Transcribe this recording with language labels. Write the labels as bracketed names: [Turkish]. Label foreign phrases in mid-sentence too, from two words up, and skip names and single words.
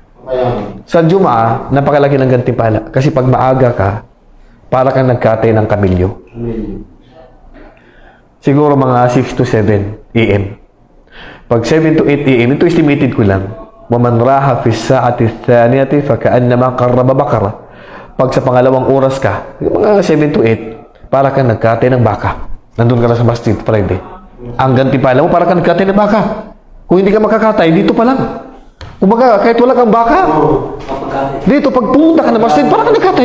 [Filipino] Sa Jumaa, napakalaki ng gantimpala. Kasi pag maaga ka, para kang nagkatay ng kamilyo. Siguro mga 6 to 7 a.m. Pag 7 to 8 a.m., ito estimated ko lang. [Arabic] وَمَنْ رَاحَ فِي السَّاعَةِ الثَّانِيَةِ فَكَأَنَّمَا قَرَّبَ بَقَرَةً. [Filipino] Pag sa pangalawang oras ka, mga 7 to 8, para kang nagkatay ng baka. Nandun ka na sa masjid Friday. Ang gantimpala mo, para kang nagkatay ng baka. Kung hindi ka makakatay, dito pa lang. Kumbaga, kahit wala kang baka, dito, pag pumunta ka na masjid, para kang nagkatay.